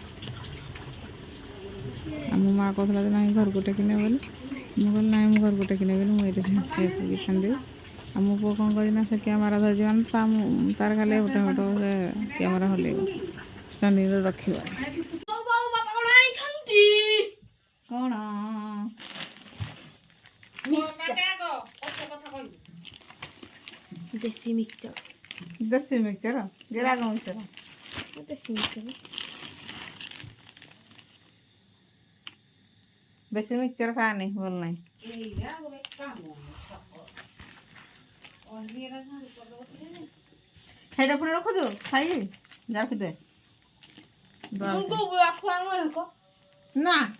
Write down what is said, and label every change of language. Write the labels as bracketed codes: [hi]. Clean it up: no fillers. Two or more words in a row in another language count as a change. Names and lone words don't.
[or] ଆଉ ମୋ ମାଆ କହୁଥିଲା ଯେ ନାହିଁ ଘରକୁ ଟେକି ନେବ ବୋଲି, ମୁଁ କହିଲି ନାହିଁ ମୁଁ ଘରକୁ ଟେକି ନେବିନି, ମୁଁ ଏଇଠି ଛାଣିଦେବି। ଆଉ ମୋ ପୁଅ କ'ଣ କରିଛି ନା ସେ କ୍ୟାମେରା ଧରିଛି ମାନେ ତାର ଖାଲି ଗୋଟେ ସେ କ୍ୟାମେରା ହଲେଇବ, ଷ୍ଟାଣ୍ଡିଂରେ ରଖିବ। କ'ଣ ଦେଶୀ ମିକ୍ସଚର ଦେଶୀ ମିକ୍ସଚର ରାଗ ମିକ୍ସଚର। ଦେଶୀ ମିକ୍ସଚର ବେଶୀ ମିକ୍ସଚର ଖାଆନି, ଭଲ ନାହିଁ। ସେଇଟା ପୁଣି ରଖୁଛୁ ଖାଇବି ରଖିଦେ ନା।